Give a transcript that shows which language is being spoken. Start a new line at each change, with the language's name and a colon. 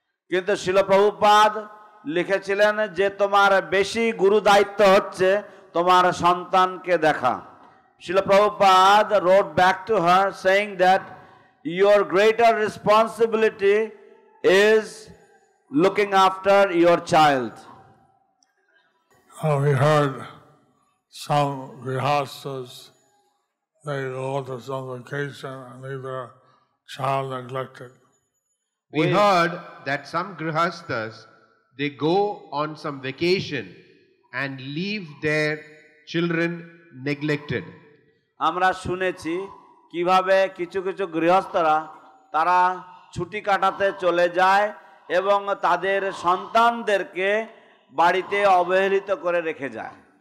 Bangla: কিন্তু শিল প্রভুপাদ লিখেছিলেন যে তোমার বেশি গুরু দায়িত্ব হচ্ছে তোমার সন্তানকে দেখা।
English: Srila Prabhupada wrote back to her saying that your greater responsibility is looking after your child. We heard some grihastas, they go to some vacation and leave their child neglected. We heard that some grihastas, they go on some vacation and leave their children neglected.
Bangla: আমরা শুনেছি কিভাবে কিছু কিছু গৃহস্থরা তারা ছুটি কাটাতে চলে যায় এবং তাদের সন্তানদেরকে বাড়িতে অবহেলিত করে রেখে যায়।